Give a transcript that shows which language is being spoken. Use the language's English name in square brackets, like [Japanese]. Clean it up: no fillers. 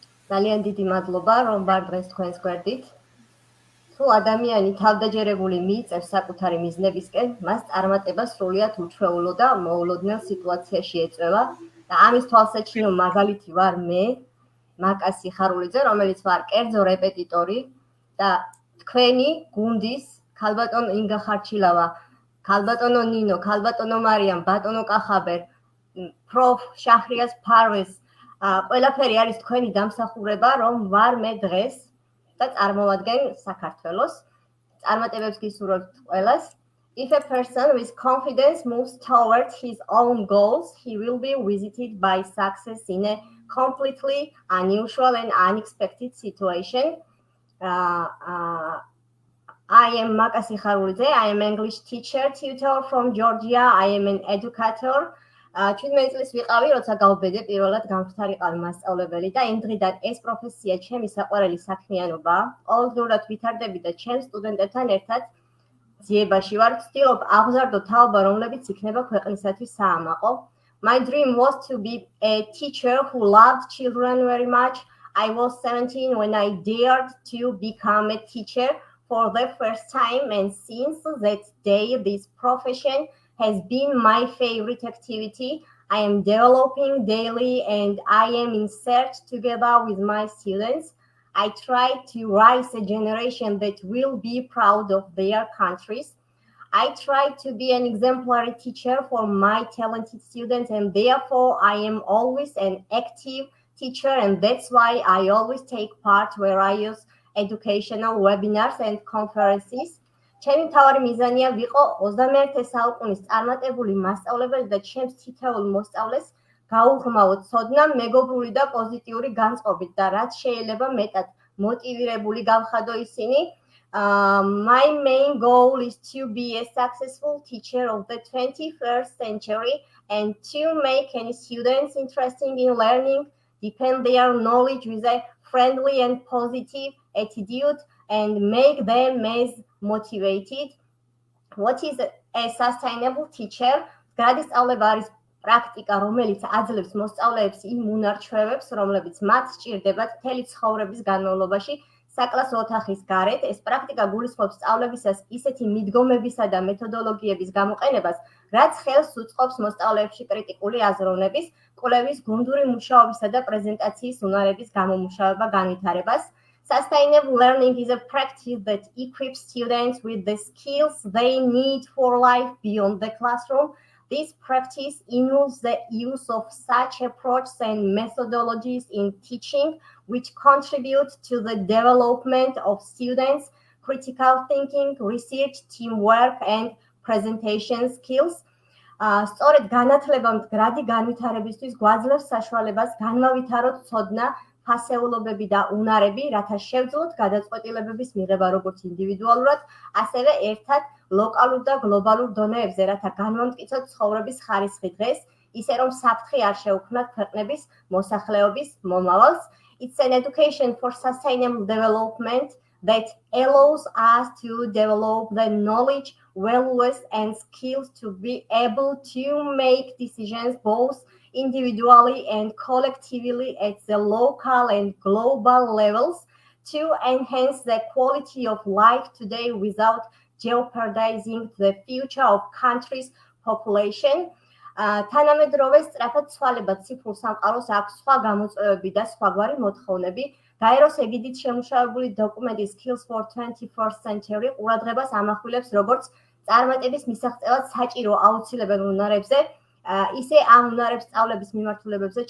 [Georgian] ძალიან დიდი მადლობა რომ ვარ დღეს თქვენს გვერდით. თუ ადამიანი თავდაჯერებული მიიწევს საკუთარი მიზნებისკენ, მას წარმატება სრულიად უჩვეულო და მოულოდნელ სიტუაციაში ეწევა და ამის თვალსაჩინო მაგალითი ვარ მე, მაკა სიხარულიძე, რომელიც ვარ კერძო რეპეტიტორი და თქვენი გუნდის ქალბატონო ინგა ხარჩილავა, ქალბატონო ნინო, ქალბატონო მარიამ, ბატონო Kakhaber, პროფ შაჰრიას ფარვეს ყველაფერი არის თქვენი დამსახურება, რომ ვარ მე დღეს და წარმოვადგენ საქართველოს. წარმატებებს გისურვებთ ყველას. [English] If a person with confidence moves towards his own goals, he will be visited by success in a completely unusual and unexpected situation. I am Maka Sikharuldze. I am English teacher, tutor from Georgia. I am an educator. [Georgian] 17 წლის ვიყავი, როცა გავბედე პირველად გამხდარიყავი მასწავლებელი და იმ დღიდან ეს პროფესია ჩემი საყვარელი საქმიანობაა. ყოველდღიურად ვითარდები და ჩემ სტუდენტებთან ერთად ძიებაში ვარ, ვცდილობ აღზარდო თაობა, რომლებიც იქნება ქვეყნისათვის საამაყო. [English] My dream was to be a teacher who loved children very much. I was 17 when I dared to become a teacher for the first time, and since that day this profession has been my favorite activity. I am developing daily and I am in search together with my students. I try to raise a generation that will be proud of their countries. I try to be an exemplary teacher for my talented students, and therefore I am always an active teacher, and that's why I always take part where I use educational webinars and conferences. [Georgian] ჩემი მთავარი მიზანია ვიყო 21 საუკუნის წარმატებული მასწავლებელი და ჩემს თითოეულ მოსწავლეს გაუღრმავოთ ცოდნა, მეგობრული და პოზიტიური განწყობით და რაც შეიძლება მეტად მოტივირებული გავხადო ისინი. [English] My main goal is to be a successful teacher of the 21st century and to make any students interested in learning, deepen their knowledge with a friendly and positive attitude and make them as motivated. What is a sustainable teacher? [Georgian] გადასწავლება არის პრაქტიკა, რომელიც აძლევს მოსწავლეებს იმ უნარჩვევებს, რომლებიც მათ სჭირდებათ მთელი ცხოვრების განმავლობაში საკლასო ოთახის გარეთ. ეს პრაქტიკა გულისხმობს სწავლებისას ისეთი მიდგომებისა და მეთოდოლოგიების გამოყენებას, რაც ხელს უწყობს მოსწავლეებში კრიტიკული აზროვნების, კვლევის, გუნდური მუშაობისა და პრეზენტაციის უნარების გამომუშავება, განვითარებას. [English] Sustainable learning is a practice that equips students with the skills they need for life beyond the classroom. This practice involves the use of such approaches and methodologies in teaching, which contribute to the development of students' critical thinking, research, teamwork, and presentation skills. [Georgian] სწორედ განათლება მდგრადი განვითარებისთვის გვაძლევს საშუალებას განმავითაროთ ცოდნა, ფასეულობები და უნარები, რათა შევძლოთ გადაწყვეტილებების მიღება როგორც ინდივიდუალურად, ასევე ერთად ლოკალურ და გლობალურ დონეებზე, რათა განვამტკიცოთ ცხოვრების ხარისხი დღეს, ისე რომ საფრთხე არ შეუქმნათ ქვეყნების მოსახლეობის მომავალს. [English] It's an education for sustainable development that allows us to develop the knowledge, values, and skills to be able to make decisions both individually and collectively at the local and global levels to enhance the quality of life today without jeopardizing the future of country's population. [Georgian] თანამედროვე სწრაფად ცვალებად ციფრულ სამყაროს აქვს სხვა გამოწვევები და სხვაგვარი მოთხოვნები. გაეროს ეგიდით შემუშავებული დოკუმენტი Skills for 21st Century ყურადღებას ამახვილებს როგორც წარმატების მისაღწევად საჭირო აუცილებელ უნარებზე, ისე ამ უნარებს სწავლების მიმართულებებზე.